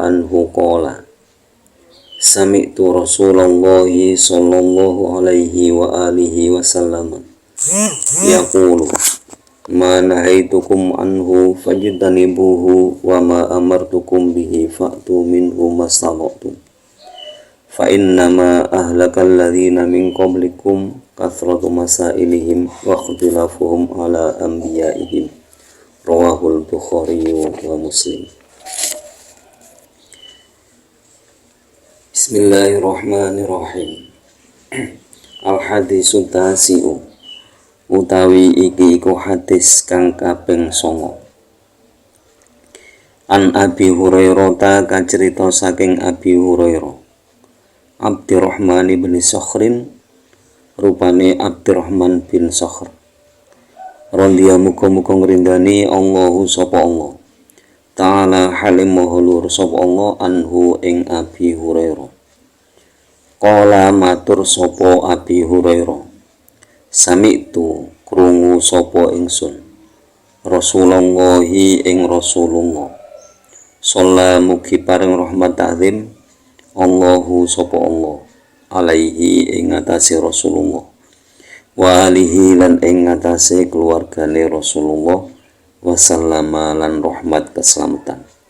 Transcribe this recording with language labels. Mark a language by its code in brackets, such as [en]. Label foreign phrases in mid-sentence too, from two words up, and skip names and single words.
[ar] عنه قال سمعت رسول الله صلى الله عليه وعلى آله وسلم يقول ما نهيتكم عنه فاجتنبوه وما أمرتكم به فأتوا منه ما استطعتم فإنما أهلك الذين من قبلكم كثرة مسائلهم واختلافهم على أنبيائهم. رواه البخاري ومسلم. بسم الله الرحمن الرحيم. الحديث التاسع [jv] utawi iki iku hadis kang kaping 9. [ar] عن أبي هريرة [jv] kacerita saking Abi Hurairah Abdurrahman bin Sakhrin rupane Abdurrahman bin Sakhr radhiyallahu muga-muga ngrindani Allahu sapa Allah ta'ala halim mahlur sapa Allah anhu ing Abi Hurairah. Qala matur sapa Abi Hurairah sami'tu krungu sapa ingsun Rasulullah ing Rasulullah sallallahu mugi paring rahmat ta'zim Allahu sapa Allah alaihi ing atase Rasulullah [ar] وآله [jv] lan ing atase keluargane Rasulullah wasallama lan rahmat keselamatan.